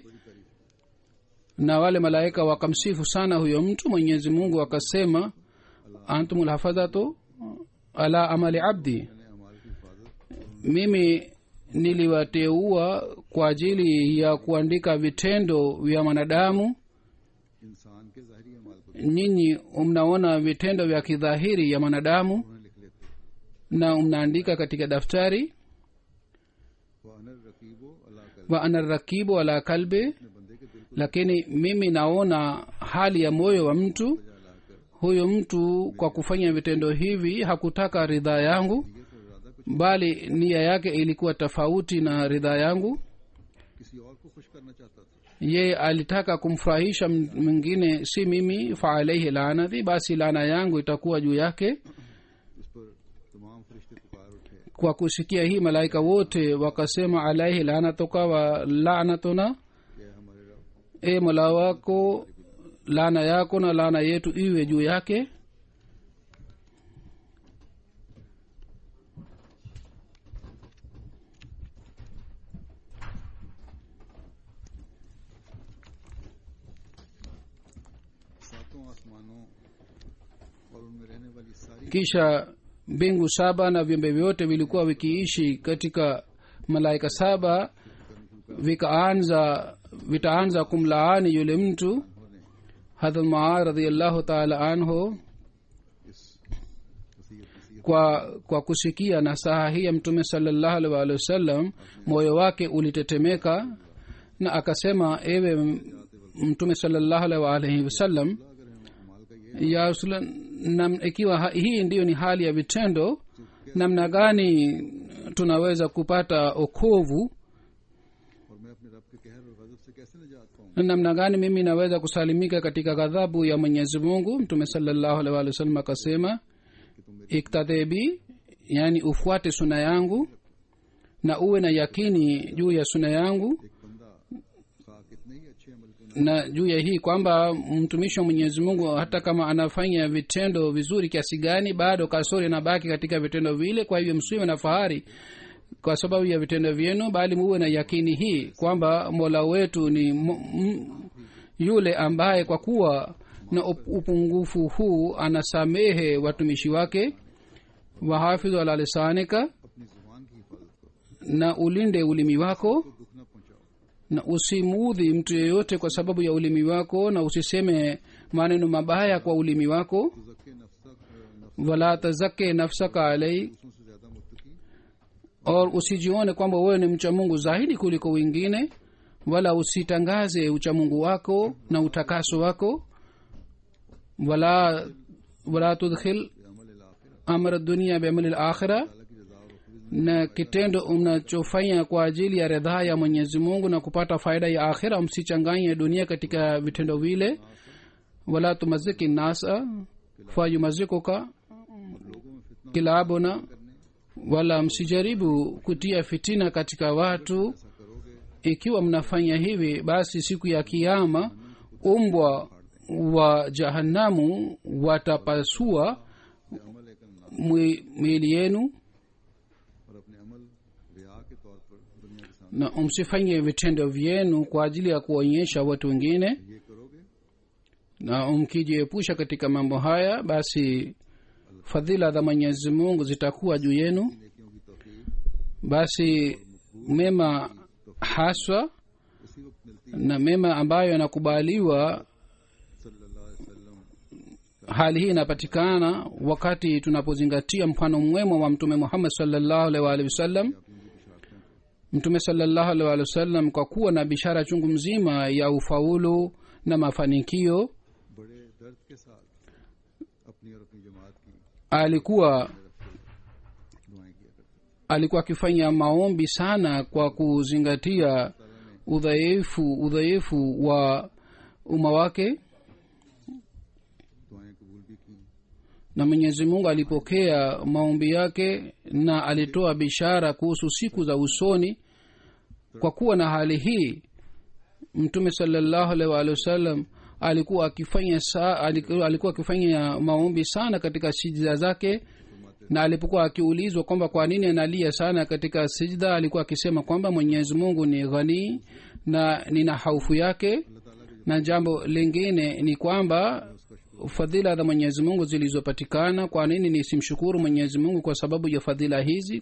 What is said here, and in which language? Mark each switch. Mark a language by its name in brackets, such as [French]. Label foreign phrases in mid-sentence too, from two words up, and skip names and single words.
[Swahili] na wale malaika wakamsifu sana huyo mtu. mwenyezi mungu akasema, [Arabic] أنتم الحفظة على عمل عبدي, [Swahili] mimi niliwateua kwa ajili ya kuandika vitendo vya mwanadamu. [Urdu] انسان کے ظاہری اعمال کو [Swahili] Nyinyi mnaona vitendo vya kidhahiri ya mwanadamu [Urdu] انہیں لکھ لیتے [Swahili] na mnaandika katika daftari. [Urdu] وہ [Arabic] أنا الرقيب [Urdu] اللہ کا [Arabic] وأنا رقيب على قلبي, [Urdu] اپنے بندے کے دل کو [Swahili] lakini mimi naona hali ya moyo wa mtu. [Urdu] جلاکر [Swahili] Huyo mtu kwa kufanya vitendo hivi hakutaka ridhaa yangu, [Urdu] یہ تو ارادہ کچھ [Swahili] bali nia yake ilikuwa tofauti na ridhaa yangu. [Urdu] کسی اور کو خوش کرنا چاہتا تھا [Swahili] Yeye alitaka kumfurahisha mwingine, si mimi. [Arabic] فعليه لعنتي, [Swahili] basi laana yangu itakuwa juu yake. [Urdu] اس پر تمام فرشتے پکار اٹھے [Swahili] Kwa kusikia hii malaika wote wakasema [Arabic] عليه لعنتك ولعنتنا, [Urdu] کہ ہمارے رب [Swahili] e mola wako, laana yako na laana yetu iwe juu yake. [Urdu] ساتوں آسمانوں اور ان میں رہنے والی ساری [Swahili] Kisha mbingu saba na viumbe vyote vilikuwa vikiishi katika malaika saba vitaanza kumlaani yule mtu. [Urdu] ہونے [Swahili] Hadhrat Muadh [Arabic] رضي الله تعالى عنه [Urdu] اس وصیت [Swahili] kwa kusikia nasaha hii ya mtume [Arabic] صلى الله عليه وسلم, [Swahili] moyo wake ulitetemeka na akasema, ewe mtume [Arabic] صلى الله عليه وسلم, [Urdu] اگر ہم اعمال کا یہ [Arabic] يا رسول الله, [Swahili] ikiwa hii ndiyo ni hali ya vitendo, namna gani tunaweza kupata okovu? [Urdu] اور میں اپنے رب کے قہر اور غضب سے کیسے نجات پاؤں [Swahili] Namna gani mimi naweza kusalimika katika ghadhabu ya Mwenyezi Mungu? Mtume [Arabic] صلى الله عليه وسلم [Swahili] akasema, [Urdu] کہ تم میرے [Swahili] iktadebi, yani ufuate suna yangu na uwe na yakini juu ya suna yangu, [Urdu] ایک بندہ خواہ کتنے ہی اچھے عمل کیوں [Swahili] na juu ya hii kwamba mtumishi wa Mwenyezi Mungu hata kama anafanya vitendo vizuri kiasi gani, bado kasoro inabaki katika vitendo vile. Kwa hivyo msiwe na fahari kwa sababu ya vitendo vyenu, bali muwe na yakini hii kwamba Mola wetu ni yule ambaye kwa kuwa na upungufu huu anasamehe watumishi wake. [Arabic] واحفظ على لسانك, [Urdu] اپنی زبان کی حفاظت کرو [Swahili] na ulinde ulimi wako, [Urdu] تو دکھ نہ پہنچاؤ [Swahili] na usimuudhi mtu yeyote kwa sababu ya ulimi wako, na usiseme maneno mabaya kwa ulimi wako. [Urdu] تزکّے نفس [Arabic] ولا تزكِّ نفسك علي, [Urdu] دوسروں سے زیادہ متقی [Swahili] or usijione kwamba wewe ni mcha Mungu zaidi kuliko wengine, wala usitangaze uchamungu wako na utakaso wako. [Arabic] ولا تدخل [Urdu] عمل آخر [Arabic] أمر الدنيا بعمل الآخرة, [Urdu] اللہ کی رضا اور خود [Swahili] na kitendo mnachofanya kwa ajili ya ridhaa ya Mwenyezi Mungu na kupata faida ya akhira, msichanganye dunia katika vitendo vile. [Arabic] ولا تمزق الناس فيمزقك [Urdu] لوگوں میں فتنہ [Arabic] kilabuna, [Urdu] کرنے [Swahili] wala msijaribu kutia fitina katika watu. [Urdu] ایسا کروگے [Swahili] Ikiwa mnafanya hivi, basi siku ya kiyama umbwa wa jahanamu watapasua [Urdu] اپنے عمل ایک نام [Swahili] miili yenu. [Urdu] اور اپنے عمل ریا کے طور پر دنیا کے سامنے [Swahili] Na msifanye vitendo vyenu kwa ajili ya kuonyesha watu wengine, [Urdu] یہ کروگے [Swahili] na mkijiepusha katika mambo haya, basi fadhila za Mwenyezi Mungu zitakuwa juu yenu. [Urdu] نیکیوں کی توفیق [Swahili] Basi mema haswa [Urdu] اسی وقت ملتی [Swahili] na mema ambayo yanakubaliwa, [Arabic] صلى الله عليه وسلم [Swahili] hali hii inapatikana wakati tunapozingatia mfano mwema wa Mtume Muhammad [Arabic] صلى الله عليه وسلم. [Urdu] اپنی بشارتیں [Swahili] Mtume [Arabic] صلى الله عليه وسلم [Swahili] kwa kuwa na bishara chungu mzima ya ufaulu na mafanikio, [Urdu] بڑے درد کے ساتھ اپنی اور اپنی جماعت کی [Swahili] alikuwa [Urdu] دعائیں کیا کرتے [Swahili] alikuwa akifanya maombi sana kwa kuzingatia udhaifu wa umma wake, [Urdu] دعائیں قبول بھی کی [Swahili] na Mwenyezi Mungu alipokea maombi yake na alitoa bishara kuhusu siku za usoni. Kwa kuwa na hali hii, Mtume [Arabic] صلى الله عليه وسلم [Swahili] alikuwa akifanya maombi sana katika sijda zake, na alipokuwa akiulizwa kwamba kwa nini analia sana katika sijda, alikuwa akisema kwamba Mwenyezi Mungu ni ghani na nina haufu yake, na jambo lingine ni kwamba fadhila za mwenyezi mungu zilizopatikana, kwa nini nisimshukuru mwenyezi mungu kwa sababu ya fadhila hizi?